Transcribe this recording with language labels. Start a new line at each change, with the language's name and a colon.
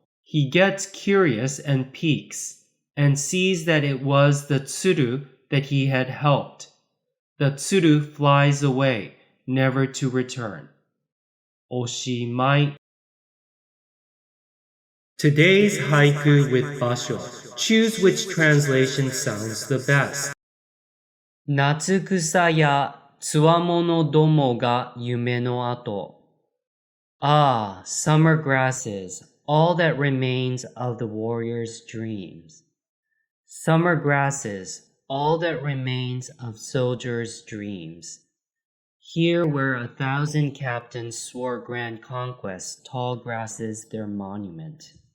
English: He gets curious and peeks, and sees that it was the tsuru that he had helped. The tsuru flies away, never to return. Oshimai. Today's haiku with basho. Choose which translation sounds the best.
Japanese: 夏草やつわものどもが夢の跡.
English: Ah, summer grasses, all that remains of the warrior's dreams. Summer grasses, all that remains of soldiers' dreams. Here where 1,000 captains swore grand conquest, tall grasses their monument.